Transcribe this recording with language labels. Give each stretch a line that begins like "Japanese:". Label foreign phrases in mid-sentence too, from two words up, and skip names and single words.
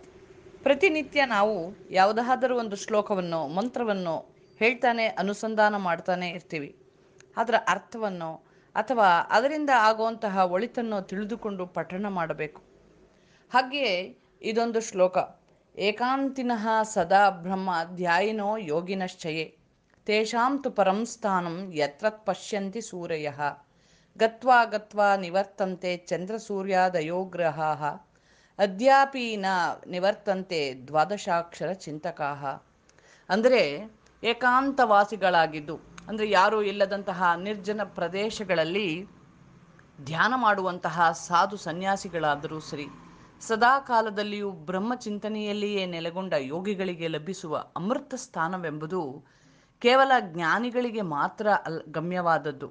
Kannada: ಪ್ರತಿನಿತ್ಯ ನಾವು ಯಾವುದಾದರೂ ಒಂದು ಶ್ಲೋಕವನ್ನು ಮಂತ್ರವನ್ನು ಹೇಳ್ತಾನೆ ಅನುಸಂಧಾನ ಮಾಡ್ತಾನೆ ಇರ್ತೀವಿ. ಅದರ ಅರ್ಥವನ್ನು ಅಥವಾ ಅದರಿಂದ ಆಗುವಂತಹ ಒಳಿತನ್ನು ತಿಳಿದುಕೊಂಡು ಪಠಣ ಮಾಡಬೇಕು. ಹಾಗೆಯೇ ಇದೊಂದು ಶ್ಲೋಕ:
Sanskrit: ಏಕಾಂತಿನಃ ಸದಾ ಬ್ರಹ್ಮ ಧ್ಯಾಯಿನೋ ಯೋಗಿನಶ್ಚಯೇ ತೇಷಾಂ ತು ಪರಂ ಸ್ಥಾನಂ ಯತ್ರ ಪಶ್ಯಂತಿ ಸೂರಯಃ ಗತ್ವಾ ಗತ್ವಾ ನಿವರ್ತಂತೆ ಚಂದ್ರಸೂರ್ಯಾದಯೋ ಗ್ರಹಾಃ ಅದ್ಯಾಪಿ ನ ನಿವರ್ತಂತೆ ದ್ವಾದಶಾಕ್ಷರ ಚಿಂತಕಾಃ.
Kannada: ಅಂದರೆ ಏಕಾಂತವಾಸಿಗಳಾಗಿದ್ದು, ಅಂದರೆ ಯಾರೂ ಇಲ್ಲದಂತಹ ನಿರ್ಜನ ಪ್ರದೇಶಗಳಲ್ಲಿ ಧ್ಯಾನ ಮಾಡುವಂತಹ ಸಾಧು ಸನ್ಯಾಸಿಗಳಾದರೂ ಸರಿ, ಸದಾ ಕಾಲದಲ್ಲಿಯೂ ಬ್ರಹ್ಮಚಿಂತನೆಯಲ್ಲಿಯೇ ನೆಲೆಗೊಂಡ ಯೋಗಿಗಳಿಗೆ ಲಭಿಸುವ ಅಮೃತ ಸ್ಥಾನವೆಂಬುದು ಕೇವಲ ಜ್ಞಾನಿಗಳಿಗೆ ಮಾತ್ರ ಗಮ್ಯವಾದದ್ದು.